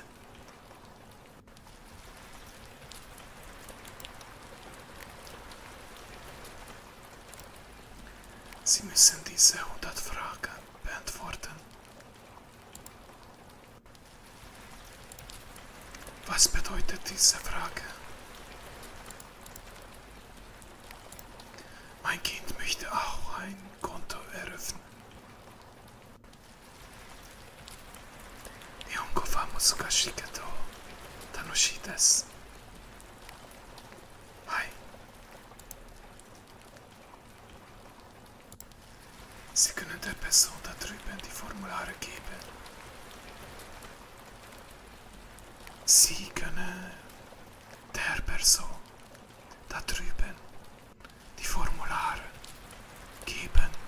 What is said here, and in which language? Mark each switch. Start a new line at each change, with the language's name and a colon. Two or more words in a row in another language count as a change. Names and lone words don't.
German: Sie müssen diese 100 Fragen beantworten. Was bedeutet diese Frage? Mein Kind möchte auch ein Konto eröffnen.
Japanese: 日本語は難しいけど楽しいです。
German: はい。Sie können der Person da drüben die Formulare geben. Sie können der Person da drüben die Formulare geben.